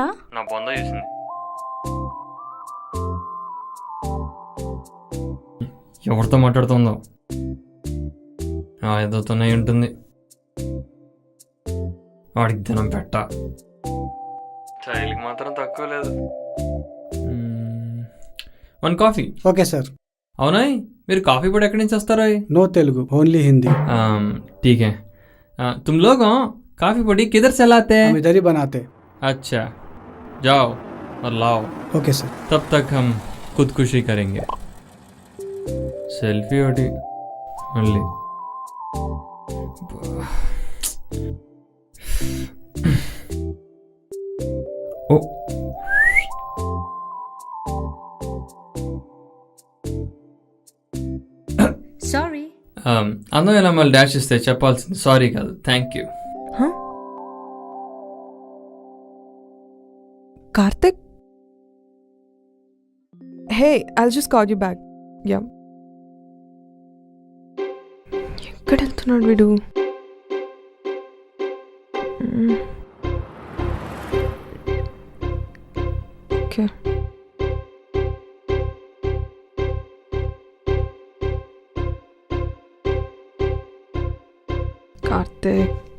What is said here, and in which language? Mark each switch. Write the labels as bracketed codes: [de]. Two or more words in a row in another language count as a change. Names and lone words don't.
[te] నా బొంద చూసింది. ఎవరితో మాట్లాడుతుందో ఏదోతోనే ఉంటుంది. వాడికి దినం పెట్ట చైలికి మాత్రం తక్కువ లేదు. 1 కాఫీ. [en] Okay, sir. [te] అవునా, మీరు కాఫీ పొడి ఎక్కడి నుంచి వస్తారా? [en] No Telugu, only Hindi. [hi] ठीक है. तुम लोग काफ़ी పొడి किधर से लाते हैं? हम इधर ही बनाते. अच्छा, जाओ और लाओ. Okay, sir. तब तक हम खुदकुशी करेंगे. [te] సెల్ఫీ ఒకటి మళ్ళీ. ఓ [en] Sorry. [te] అందమైన మళ్ళీ డాష్ ఇస్తే చెప్పాల్సింది సారీ కాదు, [en] Thank you. Karthik? Hey, I'll just call you back. Yeah. [te] ఎక్కడ వెళ్తున్నాడు వీడు? ఓకే. కార్తీక్.